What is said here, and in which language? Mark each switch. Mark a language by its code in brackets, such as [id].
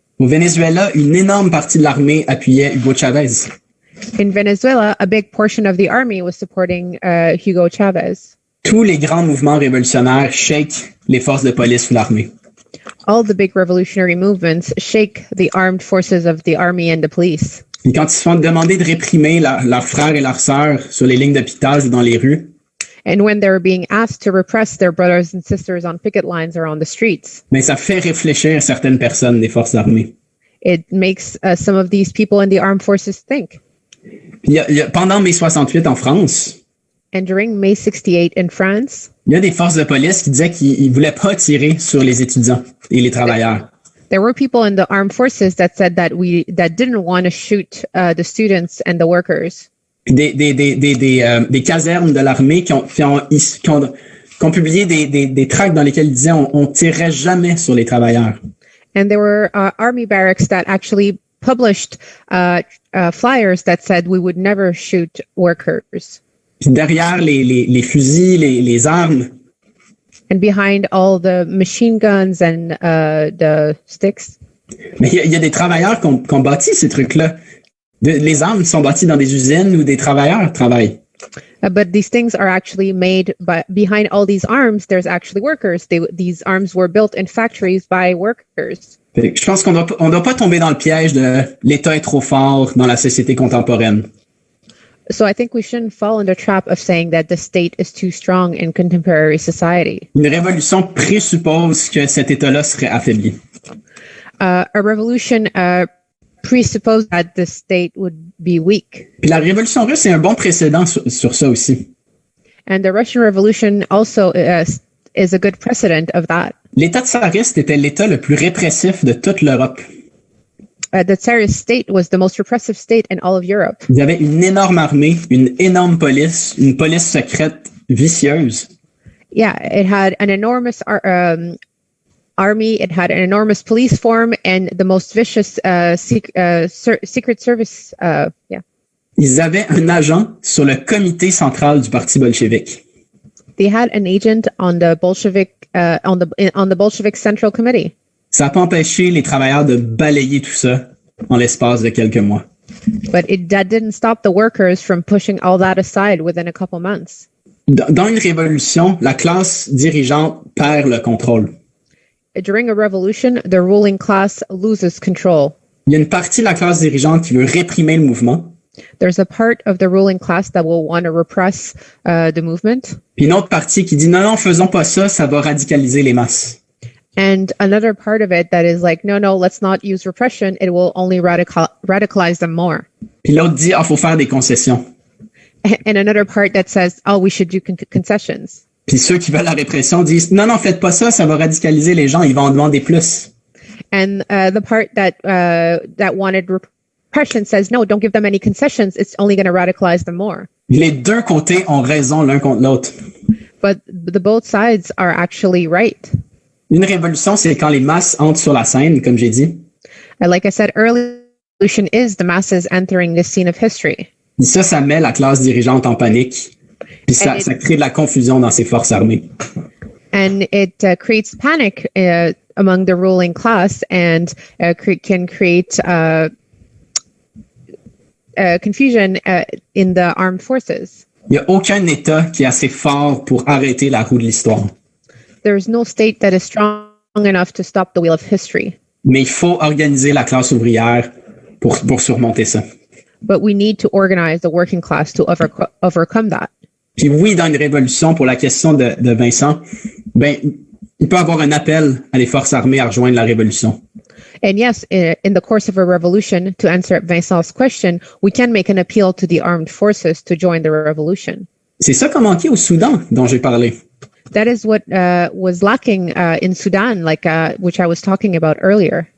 [fr] Au Venezuela, une énorme partie de l'armée appuyait Hugo Chavez. [en] In Venezuela, a big portion of the army was supporting Hugo Chavez. [fr] Tous les grands mouvements révolutionnaires shake les forces de police ou l'armée. [en] All the big revolutionary movements shake the armed forces of the army and the police. [fr] Et quand ils se font demander de réprimer leurs frères et leurs sœurs sur les lignes d'hôpital ou dans les rues, [en] And when they're being asked to repress their brothers and sisters on picket lines or on the streets, [fr] mais ça fait réfléchir certaines personnes des forces armées. [en] it makes some of these people in the armed forces think. [fr] Puis pendant mai 68 en France, [en] And during May 68 in France, [fr] il y a des forces de police qui disaient qu'ils voulaient pas tirer sur les étudiants et les travailleurs. [en] there were people in the armed forces that said that didn't want to shoot the students and the workers. [fr] Puis des casernes de l'armée qui ont publié des tracts dans lesquels ils disaient on tirerait jamais sur les travailleurs. [en] And there were army barracks that actually published flyers that said we would never shoot workers. [fr] Puis derrière les fusils, les armes, [en] And behind all the machine guns and the sticks, [fr] mais il y a des travailleurs qui ont bâti ces trucs-là. Les armes sont bâties dans des usines où des travailleurs travaillent. [en] but these things are actually made behind all these arms. There's actually workers. These arms were built in factories by workers. [fr] Fait que je pense qu'on doit pas tomber dans le piège de l'État est trop fort dans la société contemporaine. [en] So I think we shouldn't fall in the trap of saying that the state is too strong in contemporary society. [fr] Une révolution présuppose que cet État-là serait affaibli. [en] A revolution presupposes that the state would be weak. [fr] Puis la révolution russe est un bon précédent sur ça aussi. [en] And the Russian Revolution also is a good precedent of that. [fr] L'État tsariste était l'État le plus répressif de toute l'Europe. [en] The Tsarist state was the most repressive state in all of Europe. [fr] Il y avait une énorme armée, une énorme police, une police secrète vicieuse. [en] Yeah, it had an enormous army, it had an enormous police form, and the most vicious secret service. Yeah. [fr] Ils avaient un agent sur le comité central du Parti bolchevique. [en] They had an agent on the Bolshevik on the Bolshevik Central Committee. [fr] Ça n'a pas empêché les travailleurs de balayer tout ça en l'espace de quelques mois. [en] But that didn't stop the workers from pushing all that aside within a couple months. [fr] Dans une révolution, la classe dirigeante perd le contrôle. [en] During a revolution, the ruling class loses control. [fr] Il y a une partie de la classe dirigeante qui veut réprimer le mouvement. [en] There's a part of the ruling class that will want to repress the movement. [fr] Puis une autre partie qui dit non, faisons pas ça, ça va radicaliser les masses. [en] And another part of it that is like, no, let's not use repression. It will only radicalize them more. [fr] Puis l'autre dit, faut faire des concessions. [en] And another part that says, we should do concessions. [fr] Puis ceux qui veulent la répression disent, non, faites pas ça, ça va radicaliser les gens, ils vont en demander plus. [en] And the part that wanted repression says, no, don't give them any concessions. It's only going to radicalize them more. [fr] Les deux côtés ont raison l'un contre l'autre. [en] But the both sides are actually right. [fr] Une révolution, c'est quand les masses entrent sur la scène, comme j'ai dit. [en] Like I said earlier, revolution is the masses entering the scene of history. [fr] Et ça met la classe dirigeante en panique. Puis ça crée de la confusion dans ces forces armées. [en] And it creates panic among the ruling class and can create confusion in the armed forces. [fr] Il n'y a aucun État qui est assez fort pour arrêter la roue de l'histoire. [en] There is no state that is strong enough to stop the wheel of history. [fr] Mais il faut organiser la classe ouvrière pour surmonter ça. [en] But we need to organize the working class to overcome that. [fr] Puis oui, dans une révolution, pour la question de Vincent, il peut y avoir un appel à les forces armées à rejoindre la révolution. [en] And yes, in the course of a revolution, to answer Vincent's question, we can make an appeal to the armed forces to join the revolution. [fr] C'est ça qu'a manqué au Soudan, dont j'ai parlé. [en] That is what was lacking in Sudan, which I was talking about earlier.